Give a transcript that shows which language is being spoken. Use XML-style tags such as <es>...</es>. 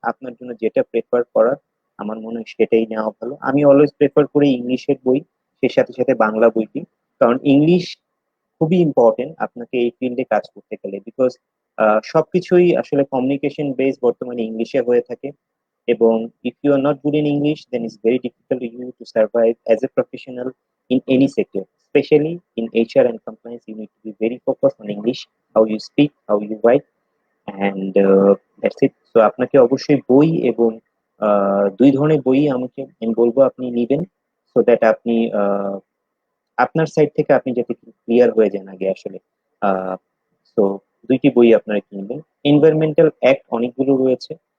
<bn>আপনার জন্য যেটা প্রেফার করার আমার মনে হয় সেটাই নেওয়া ভালো। আমি অলওয়েজ প্রেফার করি ইংলিশের বই, সে সাথে সাথে বাংলা বইটি, কারণ ইংলিশ খুবই ইম্পর্টেন্ট আপনাকে এই ফিল্ডে কাজ করতে গেলে, বিকজ সবকিছুই আসলে কমিউনিকেশন বেস বর্তমানে ইংলিশে হয়ে থাকে।</bn> <en>এবং if you are not good in English, then it's very difficult to you to survive as a professional in any sector, especially in HR and compliance. You need to be very focused on English, how you speak, how you write, and that's it.</en> <bn>So আপনাকে অবশ্যই বই এবং দুই ধরনের বই আমাকে আমি বলবো আপনি নিবেন, সো দ্যাট আপনি আপনার সাইড থেকে আপনি যাতে ক্লিয়ার হয়ে যান আগে আসলে। সো দুইটি বই আপনারা কিনবেন। এনভায়রনমেন্টাল অ্যাক্ট অনেকগুলো রয়েছে।</bn>